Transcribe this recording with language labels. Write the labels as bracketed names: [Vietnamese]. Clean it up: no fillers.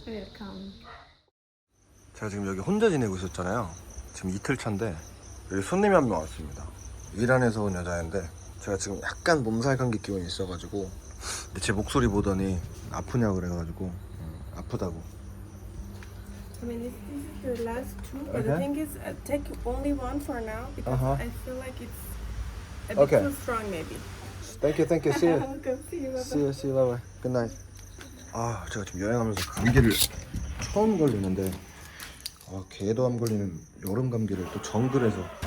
[English] Welcome. [Korean] 제가 지금 여기 혼자 지내고 있었잖아요. 지금 이틀 차인데 여기 손님이 한 명 왔습니다. 이란에서 온 여자인데 제가 지금 약간 몸살 감기 기운이 있어가지고 제 목소리 보더니 아프냐고 그래가지고 아프다고. [English] I mean, this is your last two, but Okay. the thing is, take only one for now because I feel like it's a bit Okay. too strong, maybe. Thank you. See you. Welcome, see you. See you. Bye bye. Good night. [Korean] 아, 제가 지금 여행하면서 감기를 처음 걸리는데 개도 안 걸리는 여름 감기를 또 정글에서.